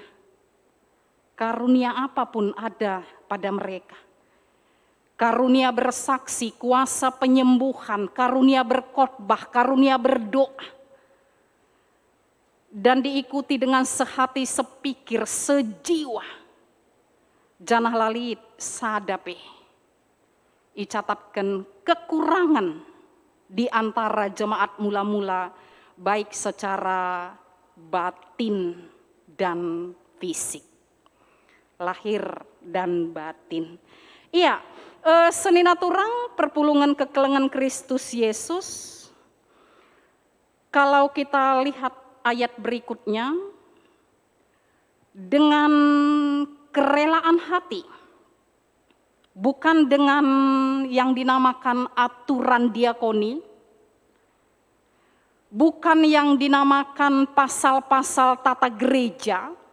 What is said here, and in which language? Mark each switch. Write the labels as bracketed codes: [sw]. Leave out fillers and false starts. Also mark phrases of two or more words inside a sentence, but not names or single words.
[id] Karunia apapun ada pada mereka. Karunia bersaksi, kuasa penyembuhan, karunia berkhotbah, karunia berdoa. Dan diikuti dengan sehati sepikir, sejiwa. [btx] Janah lalit sadape. [id] Icatatkan kekurangan di antara jemaat mula-mula, baik secara batin dan fisik, lahir dan batin. [btx] Iya, seni naturang perpulungan kekelengan Kristus Yesus. [id] Kalau kita lihat ayat berikutnya, dengan hati. Bukan dengan yang dinamakan aturan diakoni, bukan yang dinamakan pasal-pasal tata gereja,